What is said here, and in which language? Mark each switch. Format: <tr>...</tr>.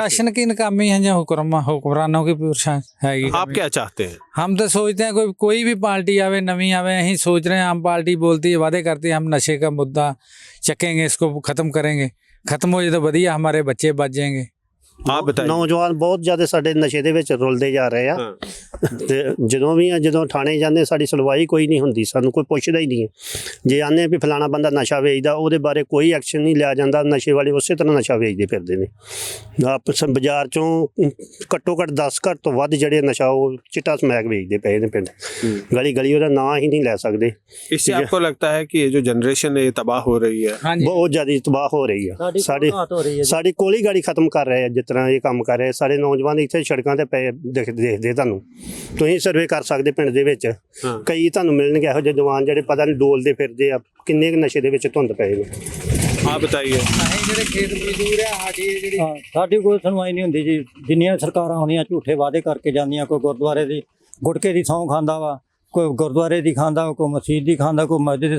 <hi>प्रशासन की नाकामी है या हुक्मरानों की है? आप क्या चाहते हैं? हम तो सोचते हैं कोई भी पार्टी आवे, नवी आवे, यही सोच रहे हैं। हम पार्टी बोलती है, वादे करती है, हम नशे का मुद्दा चकेंगे, इसको खत्म करेंगे, खत्म हो जाए तो बढ़िया, हमारे बच्चे बच जाएंगे। आप बताइए।</hi> <pa>ਨੌਜਵਾਨ ਬਹੁਤ ਜ਼ਿਆਦਾ ਸਾਡੇ ਨਸ਼ੇ ਦੇ ਵਿੱਚ ਰੁਲਦੇ ਜਾ ਰਹੇ ਆ ਤੇ ਜਦੋਂ ਥਾਣੇ ਜਾਂਦੇ ਸਾਡੀ ਸੁਣਵਾਈ ਕੋਈ ਨਹੀਂ ਹੁੰਦੀ, ਸਾਨੂੰ ਕੋਈ ਪੁੱਛਦਾ ਹੀ ਨਹੀਂ ਹੈ। ਜੇ ਆਨੇ ਵੀ ਫਲਾਣਾ ਬੰਦਾ ਨਸ਼ਾ ਵੇਚਦਾ, ਉਹਦੇ ਬਾਰੇ ਕੋਈ ਐਕਸ਼ਨ ਨਹੀਂ ਲਿਆ ਜਾਂਦਾ। ਨਸ਼ੇ ਵਾਲੇ ਉਸੇ ਤਰ੍ਹਾਂ ਨਸ਼ਾ ਵੇਚਦੇ ਫਿਰਦੇ ਨੇ। ਆਪ ਬਾਜ਼ਾਰ ਚੋਂ ਘੱਟੋ ਘੱਟ 10 ਘਰ ਤੋਂ ਵੱਧ ਜਿਹੜੇ ਨਸ਼ਾ ਉਹ ਚਿੱਟਾ ਸਮੈਕ ਵੇਚਦੇ ਪਏ ਨੇ ਪਿੰਡ ਗਲੀ ਉਹਦਾ ਨਾਂ ਹੀ नहीं लै सकते।</pa> <hi>इससे आपको लगता है कि ये जो जनरेशन है ये तबाह हो रही है? बहुत ज़्यादा तबाह हो रही है। साड़ी कोली गाड़ी खत्म कर रहे हैं, जिस तरह ये काम कर रहे सारे नौजवान इतने सड़कों पर पे देखते ਤੁਹਾਨੂੰ</hi> <pa>ਤੁਸੀਂ ਸਰਵੇ ਕਰ ਸਕਦੇ ਪਿੰਡ ਦੇ ਵਿੱਚ ਕਈ ਤੁਹਾਨੂੰ ਮਿਲਣਗੇ ਇਹੋ ਜਿਹੇ ਜਵਾਨ ਜਿਹੜੇ ਪਤਾ ਨਹੀਂ ਡੋਲਦੇ ਫਿਰਦੇ ਆ ਕਿੰਨੇ ਕੁ ਨਸ਼ੇ ਦੇ ਵਿੱਚ ਧੁੰਦ ਪਏ ਨੇ।</pa> <hi>आप बताइए।</hi> <pa>ਸਾਡੀ ਕੋਈ ਸੁਣਵਾਈ ਨਹੀਂ ਹੁੰਦੀ ਜੀ। ਜਿੰਨੀਆਂ ਸਰਕਾਰਾਂ ਆਉਂਦੀਆਂ ਝੂਠੇ ਵਾਅਦੇ ਕਰਕੇ ਜਾਂਦੀਆਂ, ਕੋਈ ਗੁਰਦੁਆਰੇ ਦੀ ਗੁਟਕੇ ਦੀ ਸਹੁੰ ਖਾਂਦਾ ਵਾ, ਕੋਈ ਗੁਰਦੁਆਰੇ ਦੀ ਖਾਂਦਾ, ਕੋਈ ਮਸਜਿਦ ਦੀ ਖਾਂਦਾ, ਕੋਈ ਮਸਜਿਦ।</pa>